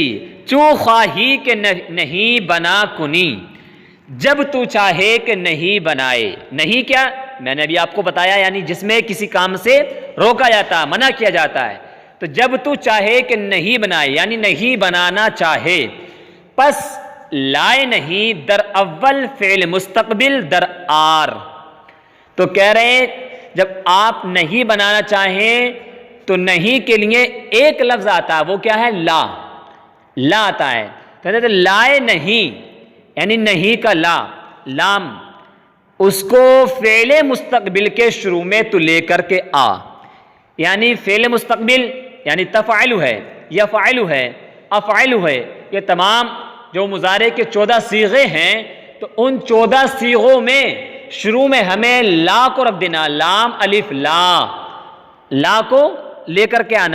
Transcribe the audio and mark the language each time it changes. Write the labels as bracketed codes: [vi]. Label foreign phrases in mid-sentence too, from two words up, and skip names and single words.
[fa] چوں خواہی کہ نہیں بنا کنی، [ur] جب تو چاہے کہ نہیں بنائے۔ نہیں کیا میں نے ابھی آپ کو بتایا، یعنی جس میں کسی کام سے روکا جاتا ہے، منع کیا جاتا ہے۔ تو جب تو چاہے کہ نہیں بنائے، یعنی نہیں بنانا چاہے، [fa] پس لائے نہیں در اول فعل مستقبل در آر۔ [ur] تو کہہ رہے ہیں جب آپ نہیں بنانا چاہیں تو نہیں کے لیے ایک لفظ آتا ہے، وہ کیا ہے؟ لا، لا آتا ہے۔ کہتے ہیں لائے نہیں، یعنی نہیں کا لا، لام، اس کو فعل مستقبل کے شروع میں تو لے کر کے آ، یعنی فعل مستقبل یعنی تفعل ہے، یفعل ہے، افعل ہے، یہ تمام جو مضارع کے 14 صیغے ہیں، تو ان 14 صیغوں میں شروع میں ہمیں لا کو رکھ دینا، لام الف لا، لا کو لے کر کے آنا۔